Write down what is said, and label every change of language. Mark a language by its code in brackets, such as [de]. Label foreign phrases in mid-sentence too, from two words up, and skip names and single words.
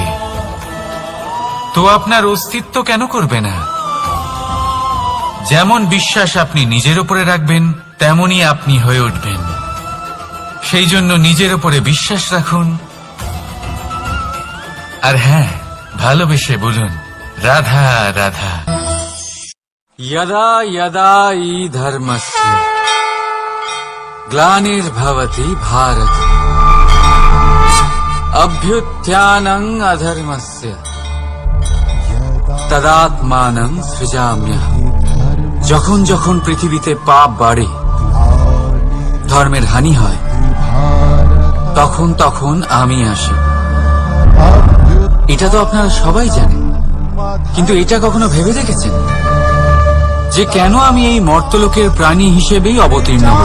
[bn] তো আপনার অস্তিত্ব কেন করবে না? যেমন বিশ্বাস আপনি নিজের উপরে রাখবেন, তেমনই আপনি হয়ে উঠবেন। সেই জন্য নিজের উপরে বিশ্বাস রাখুন। আর হ্যাঁ, ভালোবেসে বলুন রাধা রাধা। [sa] यदा यदा हि धर्मस्य ग्लानिर्भवति भारत अभ्युत्थानं अधर्मस्य तदात्मानं सृजाम्यहम्। [bn] যখন যখন পৃথিবীতে পাপ বাড়ে, ধর্মের হানি হয়, তখন তখন আমি আসি। এটা তো আপনারা সবাই জানেন, কিন্তু এটা কখনো ভেবে দেখেছেন যে কেন আমি এই মর্তলোকের প্রাণী হিসেবেই অবতীর্ণ হই?